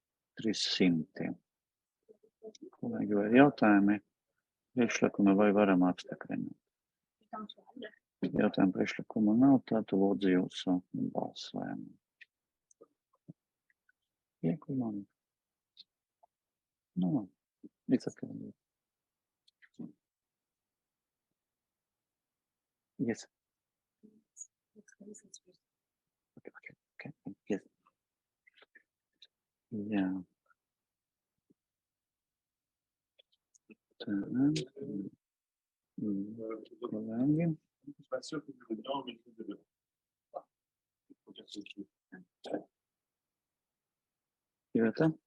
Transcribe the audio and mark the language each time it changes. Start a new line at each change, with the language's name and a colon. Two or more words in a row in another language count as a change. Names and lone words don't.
Latvian: Kolēģi, vai jautājumi? Priekšlikumi vai varam apstiprināt? Jautājumu priekšlikumu nav, tad lūdzu jūsu balsojumu. Iekumam. No,
English: it's okay. Yes. Okay. Yes.
Latvian: Jā. Kolēģi. Jūta?